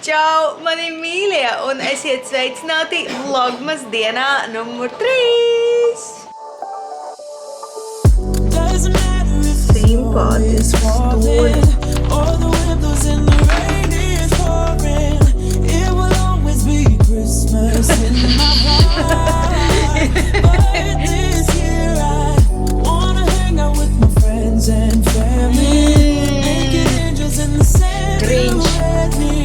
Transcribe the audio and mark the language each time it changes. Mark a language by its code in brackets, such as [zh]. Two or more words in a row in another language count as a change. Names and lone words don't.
[lv] Čau, mani mīļie, un esiet sveicināti vlogmas dienā numur 3. Simpātis stūri. [en] All the windows in the rain is pouring. It will always be Christmas in my heart. But this year I wanna hang out with my friends and family. Naked angels in the sand with me.